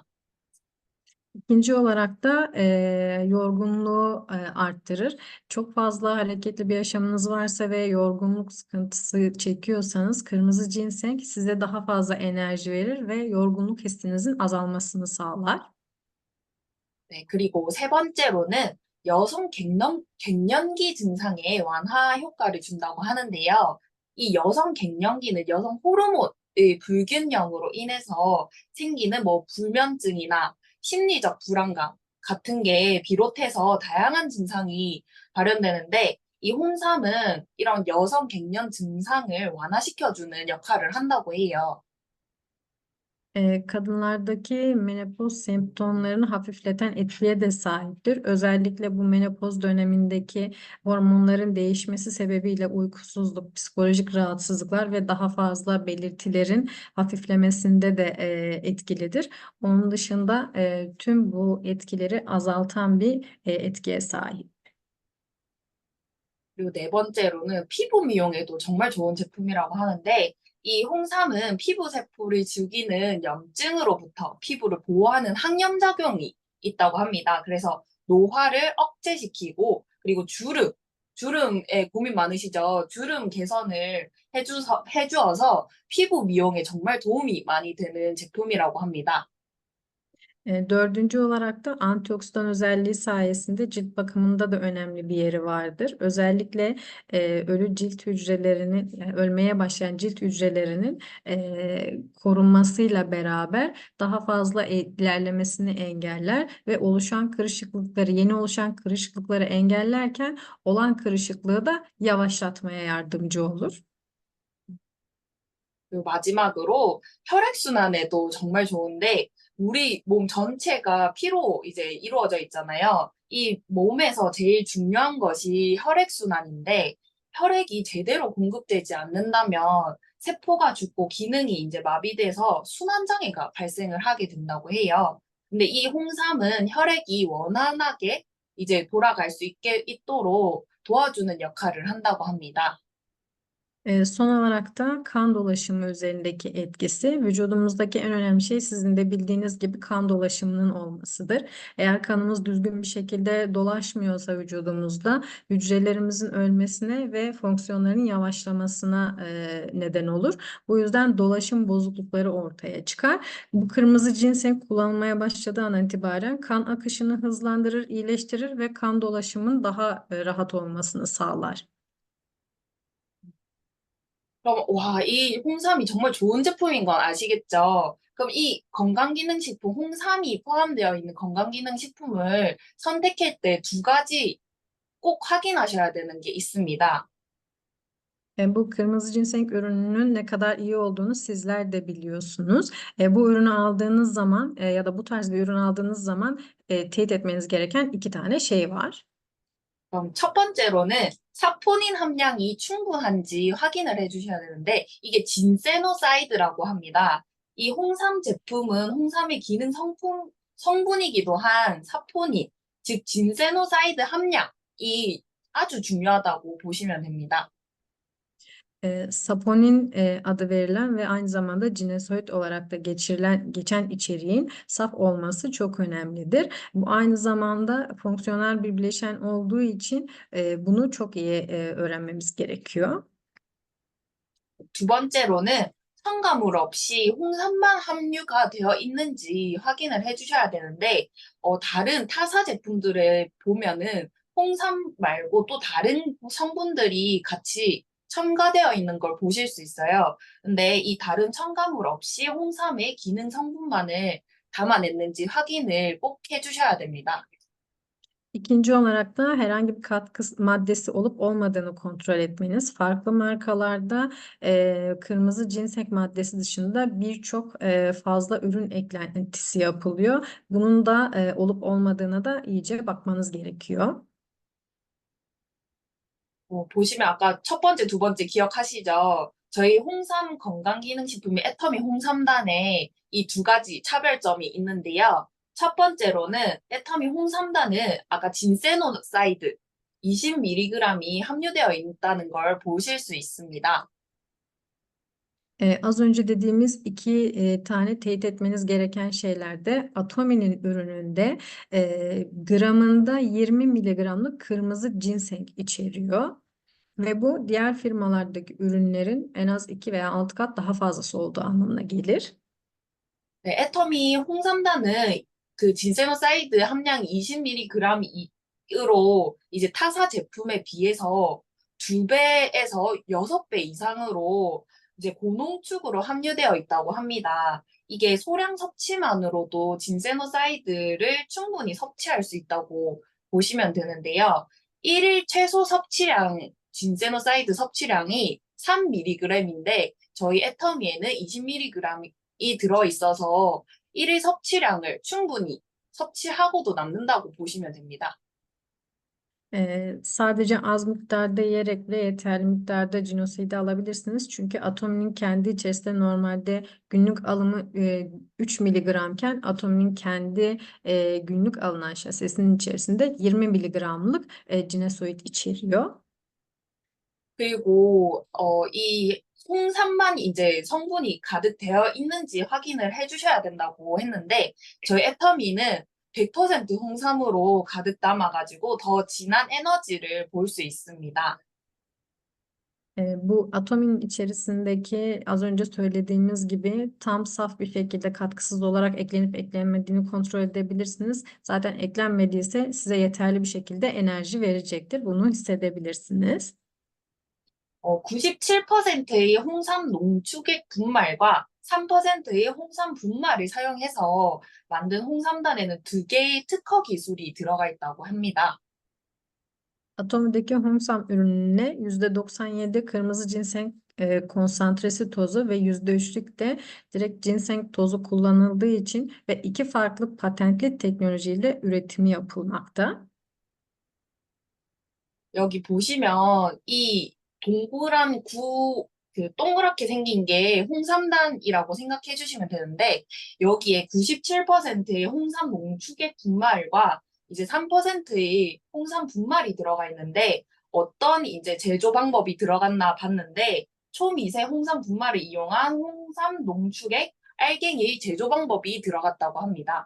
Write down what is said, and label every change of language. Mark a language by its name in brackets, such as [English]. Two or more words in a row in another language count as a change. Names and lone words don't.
[Turkish] İkinci olarak da yorgunluğu arttırır. Çok fazla hareketli bir yaşamınız varsa ve yorgunluk sıkıntısı çekiyorsanız kırmızı ginseng size daha fazla enerji verir ve yorgunluk hissinizin azalmasını sağlar. [Korean] 네, 그리고 세 번째로는 여성 갱년기 증상에 완화 효과를 준다고 하는데요. 이 여성 갱년기는 여성 호르몬의 불균형으로 인해서 생기는 뭐 불면증이나 심리적 불안감 같은 게 비롯해서 다양한 증상이 발현되는데 이 홍삼은 이런 여성 갱년 증상을 완화시켜주는 역할을 한다고 해요. [Turkish] Kadınlardaki menopoz semptomlarını hafifleten etkiye de sahiptir. Özellikle bu menopoz dönemindeki hormonların değişmesi sebebiyle uykusuzluk, psikolojik rahatsızlıklar ve daha fazla belirtilerin hafiflemesinde de etkilidir. Onun dışında tüm bu etkileri azaltan bir etkiye sahip. [Korean] 그리고 네 번째로는 피부 미용에도 정말 좋은 제품이라고 하는데, 이 홍삼은 피부 세포를 죽이는 염증으로부터 피부를 보호하는 항염작용이 있다고 합니다. 그래서 노화를 억제시키고, 그리고 주름에 고민 많으시죠? 주름 개선을 해주어서 피부 미용에 정말 도움이 많이 되는 제품이라고 합니다. [Turkish] Dördüncü olarak da antioksidan özelliği sayesinde cilt bakımında da önemli bir yeri vardır. Özellikle ölü cilt hücrelerinin, yani ölmeye başlayan cilt hücrelerinin korunmasıyla beraber daha fazla ilerlemesini engeller ve oluşan kırışıklıkları, yeni oluşan kırışıklıkları engellerken olan kırışıklığı da yavaşlatmaya yardımcı olur. [Korean] 그리고 마지막으로 혈액순환에도 정말 좋은데, 우리 몸 전체가 피로 이제 이루어져 있잖아요. 이 몸에서 제일 중요한 것이 혈액순환인데, 혈액이 제대로 공급되지 않는다면 세포가 죽고 기능이 이제 마비돼서 순환장애가 발생을 하게 된다고 해요. 근데 이 홍삼은 혈액이 원활하게 이제 돌아갈 수 있도록 도와주는 역할을 한다고 합니다. [Turkish] Son olarak da kan dolaşımı üzerindeki etkisi. Vücudumuzdaki en önemli şey sizin de bildiğiniz gibi kan dolaşımının olmasıdır. Eğer kanımız düzgün bir şekilde dolaşmıyorsa vücudumuzda hücrelerimizin ölmesine ve fonksiyonların yavaşlamasına neden olur. Bu yüzden dolaşım bozuklukları ortaya çıkar. Bu kırmızı ginseng kullanılmaya başladığı an itibaren kan akışını hızlandırır, iyileştirir ve kan dolaşımın daha rahat olmasını sağlar. [Korean] 그럼, 와, 이 홍삼이 정말 좋은 제품인 건 아시겠죠? 그럼 이 건강기능식품, 홍삼이 포함되어 있는 건강기능식품을 선택할 때 두 가지 꼭 확인하셔야 되는 게 있습니다. [Turkish] Bu kırmızı ginseng ürününün ne kadar iyi olduğunu sizler de biliyorsunuz. Bu ürünü aldığınız zaman ya da bu tarz bir ürün aldığınız zaman teyit etmeniz gereken iki tane şey var. [Korean] 그럼 첫 번째로는 사포닌 함량이 충분한지 확인을 해주셔야 되는데, 이게 진세노사이드라고 합니다. 이 홍삼 제품은 홍삼의 기능 성분이기도 한 사포닌, 즉 진세노사이드 함량이 아주 중요하다고 보시면 됩니다. [Turkish] Saponin adı verilen ve aynı zamanda cinesoid olarak da geçen içeriğin saf olması çok önemlidir. Bu aynı zamanda fonksiyonel bir bileşen olduğu için bunu çok iyi öğrenmemiz gerekiyor. [Korean] 두 번째로는 첨가물 없이 홍삼만 함유가 되어 있는지 확인을 해주셔야 되는데, 다른 타사 제품들을 보면은 홍삼 말고 또 다른 성분들이 같이 첨가되어 있는 걸 보실 수 있어요. 근데 이 다른 첨가물 없이 홍삼의 기능 성분만을 담아냈는지 확인을 꼭 해주셔야 됩니다. [Turkish] İkinci olarak da herhangi bir katkı maddesi olup olmadığını kontrol etmeniz. Farklı markalarda kırmızı ginseng maddesi dışında birçok fazla ürün eklentisi yapılıyor. Bunun da olup olmadığına da iyice bakmanız gerekiyor. [Korean] 보시면 아까 첫 번째, 두 번째 기억하시죠? 저희 홍삼 건강기능식품이 애터미 홍삼단에 이 두 가지 차별점이 있는데요. 첫 번째로는 애터미 홍삼단은 아까 진세노사이드 20mg이 함유되어 있다는 걸 보실 수 있습니다. [Turkish] Az önce dediğimiz iki tane teyit etmeniz gereken şeylerde Atomi'nin ürününde gramında 20 miligramlık kırmızı ginseng içeriyor. Ve bu diğer firmalardaki ürünlerin en az 2 veya 6 kat daha fazlası olduğu anlamına gelir. [Korean] 네, 애터미 홍삼단은 그 진세노사이드 함량이 20mg으로 이제 타사 제품에 비해서 2배에서 6배 이상으로 이제 고농축으로 함유되어 있다고 합니다. 이게 소량 섭취만으로도 진세노사이드를 충분히 섭취할 수 있다고 보시면 되는데요. 1일 최소 섭취량, 진세노사이드 섭취량이 3mg인데 저희 애터미에는 20mg이 들어있어서 1일 섭취량을 충분히 섭취하고도 남는다고 보시면 됩니다. [Turkish] Sadece az miktarda yiyerek bile yeterli miktarda cinosidi alabilirsiniz. Çünkü Atomi'nin kendi içerisinde normalde günlük alımı 3 miligramken Atomi'nin kendi günlük alınan şasisinin içerisinde 20 miligramlık cinesoid içeriyor. [Korean] 그리고 이 홍삼만 이제 성분이 가득 되어 있는지 확인을 해주셔야 된다고 했는데 저희 애터미는 100% 홍삼으로 가득 담아가지고 더 진한 에너지를 볼 수 있습니다. [Turkish] Bu atomin içerisindeki az önce söylediğimiz gibi tam saf bir şekilde katkısız olarak eklenip eklenmediğini kontrol edebilirsiniz. Zaten eklenmediyse size yeterli bir şekilde enerji verecektir. Bunu hissedebilirsiniz. [Korean] 97%의 홍삼 농축액 분말과 3%의 홍삼 분말을 사용해서 만든 홍삼단에는 2개의 특허 기술이 들어가 있다고 합니다. [Turkish] Atomideki Humsam ürününe %97 kırmızı ginseng konsantresi tozu ve %3'lük de direkt ginseng tozu kullanıldığı için ve iki farklı patentli teknolojiyle üretimi yapılmakta. [Korean] 여기 보시면 이 동그란 그 동그랗게 생긴 게 홍삼단이라고 생각해 주시면 되는데 여기에 97%의 홍삼 농축액 분말과 이제 3%의 홍삼 분말이 들어가 있는데 어떤 이제 제조 방법이 들어갔나 봤는데 초미세 홍삼 분말을 이용한 홍삼 농축액 알갱이 제조 방법이 들어갔다고 합니다.